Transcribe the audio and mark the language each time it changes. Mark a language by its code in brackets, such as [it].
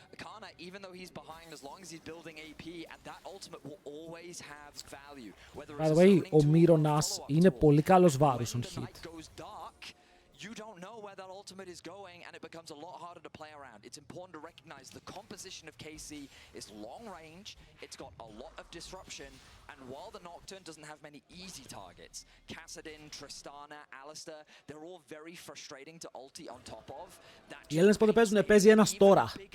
[en] Kana, even though he's behind, as long as he's building AP, and that ultimate will always have value. By the way, [el] ο Μύρονας είναι πολύ καλός βάρος on hit. [en] You don't know where that ultimate is going, and it becomes a lot harder to play around. It's important to recognize the composition of KC is long range, it's got a lot of disruption, and while the Nocturne doesn't have many easy targets, Kassadin, Tristana, Alistair, they're all very frustrating to ulti on top of. [el] Οι Έλληνες πότε παίζουνε, παίζει ένας τώρα.